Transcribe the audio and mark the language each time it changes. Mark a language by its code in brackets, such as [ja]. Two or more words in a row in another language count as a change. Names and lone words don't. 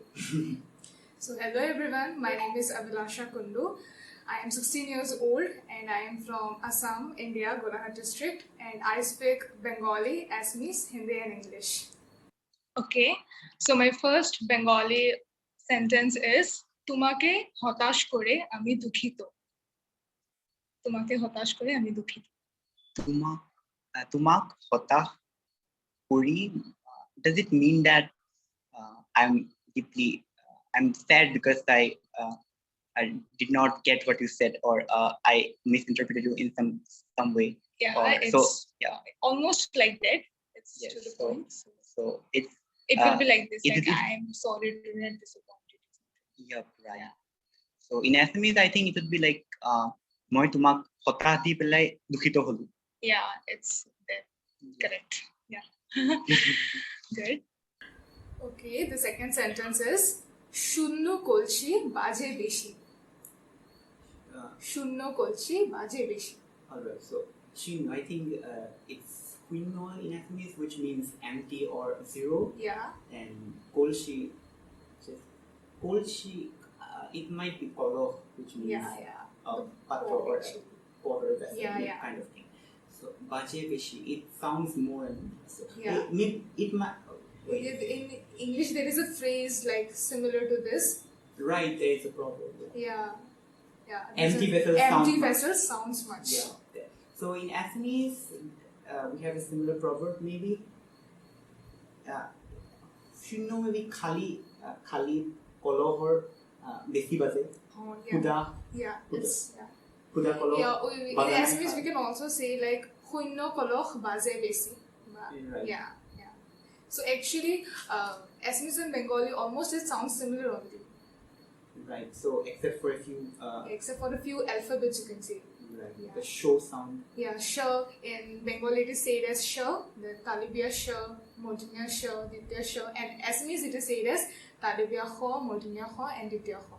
[en] So hello everyone, my name is Abhilasha Kundu. I am 16 years old and I am from Assam, India, Golaghat district, and I speak Bengali, Assamese, Hindi and English. Okay, so my first Bengali sentence is [bn] তোমাকে হতাশ করে আমি দুঃখিত তোমাকে হতাশ করে আমি দুঃখিত [as] তুমাক হতাশ করি, [en] does it mean that I'm sad because I did not get what you said, or I misinterpreted you in some way? Yeah, it's almost like that. It's yes, to the point. So it will be like this, like I'm sorry to have disappointed you. Yep, right. Yeah. So in Assamese, I think it would be like [as] মই তোমাক হতাশ দি পেলাই দুখিত হলোঁ. [en] Yeah, it's that. Correct. Yeah. Good. Okay, the second sentence is [bn] শূন্য কলসি বাজে বেশি. শূন্য কলসি বাজে বেশি. [en] Alright, so shin, I think it's huinno in Assamese, which means empty or zero. Yeah. And kolchi, it might be kolo, which means patra or water vessel, kind of thing. [bn] So বাজে বেশি, [en] it sounds more. So it might. In English, there is a phrase like similar to this. Right, there is a proverb. Yeah. Empty vessels sounds much. Yeah. So in Assamese, we have a similar proverb maybe. [as] Shunno maybe খালী কলহৰ বেশি বাজে. [en] Kuda. Yeah. It's [as] কুডা কলহ. [en] Yeah. In Assamese, we can also say like [as] শূন্য কলহ বাজে বেশি. [en] Right. Yeah. So actually, Assamese and Bengali almost it sounds similar only. Right. So except for a few alphabets, you can say. Right. Yeah. The show sound. Yeah, sh in Bengali it is said as sh, the Talibia sh, Motinia sh, Ditya sh, and Assamese it is said as Talibia kho, Motinia kho, and Ditya kho.